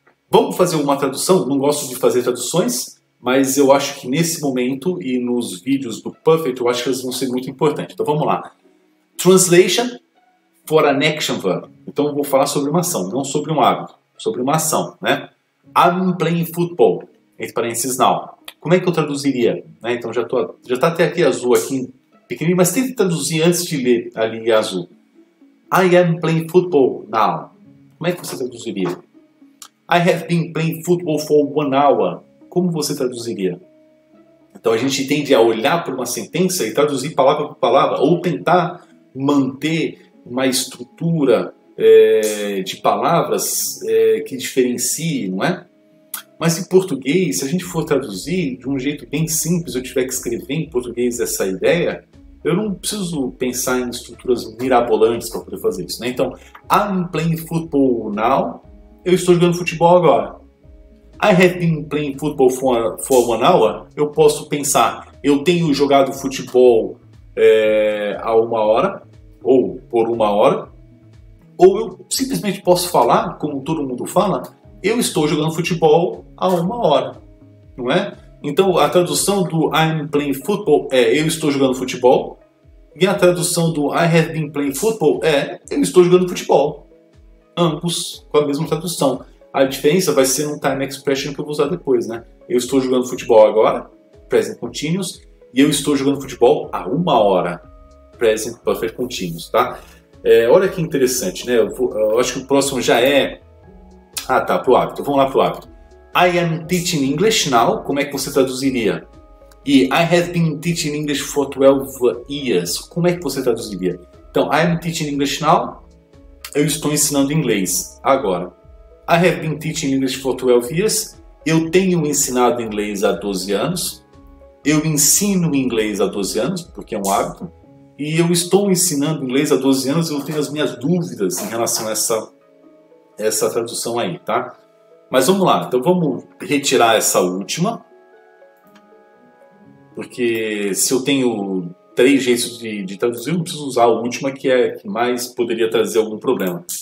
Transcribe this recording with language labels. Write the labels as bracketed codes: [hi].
[pt] Vamos fazer uma tradução? Não gosto de fazer traduções, mas eu acho que nesse momento e nos vídeos do Perfect, eu acho que eles vão ser muito importantes. Então vamos lá. [en] Translation for an action verb. [pt] Então eu vou falar sobre uma ação, não sobre um hábito, sobre uma ação, né? [en] I'm playing football, [pt] entre parênteses [en] now. [pt] Como é que eu traduziria? Então já tá até aqui azul aqui, pequenininho, mas tente traduzir antes de ler ali azul. [en] I am playing football now. [pt] Como é que você traduziria? [en] I have been playing football for 1 hour. [pt] Como você traduziria? Então a gente tende a olhar para uma sentença e traduzir palavra por palavra, ou tentar manter uma estrutura de palavras que diferencie, não é? Mas em português, se a gente for traduzir de um jeito bem simples, eu tiver que escrever em português essa ideia, eu não preciso pensar em estruturas mirabolantes para poder fazer isso, né? [en] Então, I'm playing football now. [pt] Eu estou jogando futebol agora. [en] I have been playing football for 1 hour. [pt] Eu posso pensar, eu tenho jogado futebol há 1 hora, ou por 1 hora. Ou eu simplesmente posso falar, como todo mundo fala, eu estou jogando futebol há 1 hora, não é? Então a tradução do [en] I'm playing football [pt] é eu estou jogando futebol, e a tradução do [en] I have been playing football [pt] é eu estou jogando futebol. Ambos com a mesma tradução. A diferença vai ser no time expression que eu vou usar depois, né? Eu estou jogando futebol agora, present continuous, e eu estou jogando futebol há 1 hora, present perfect continuous, tá? Olha que interessante, né? Eu acho que o próximo já é... Ah, tá, pro hábito. Vamos lá pro hábito. [en] I am teaching English now. [pt] Como é que você traduziria? [en] E I have been teaching English for 12 years. [pt] Como é que você traduziria? [en] Então, I am teaching English now. [pt] Eu estou ensinando inglês agora. [en] I have been teaching English for 12 years. [pt] Eu tenho ensinado inglês há 12 anos. Eu ensino inglês há 12 anos, porque é um hábito. E eu estou ensinando inglês há 12 anos e eu tenho as minhas dúvidas em relação a essa tradução aí, tá? Mas vamos lá, então vamos retirar essa última, porque se eu tenho 3 jeitos de traduzir, eu não preciso usar a última, que é que mais poderia trazer algum problema.